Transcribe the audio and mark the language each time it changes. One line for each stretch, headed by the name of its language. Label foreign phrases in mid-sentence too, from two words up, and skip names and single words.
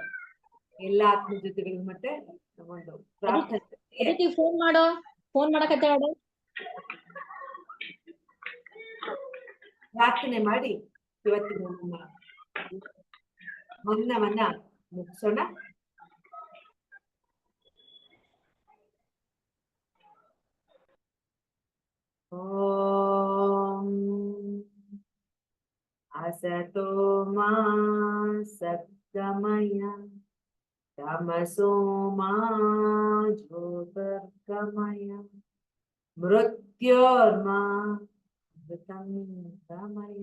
Kannada: ಎಲ್ಲ ಆತ್ಮ ಜೊತೆಗಳು ಮತ್ತೆ ಒಂದು ಪ್ರಾರ್ಥನೆ. ಫೋನ್ ಮಾಡಕತ್ತೆ ಪ್ರಾರ್ಥನೆ ಮಾಡಿ ಇವತ್ತಿನ ನಮ್ಮ ಮೌನವನ್ನ ಮುಗಿಸೋಣ.
Sanskrit: ಓಂ असतो मा सद्गमय तमसो मा ज्योतिर्गमय मृत्योर्मा अमृतं गमय।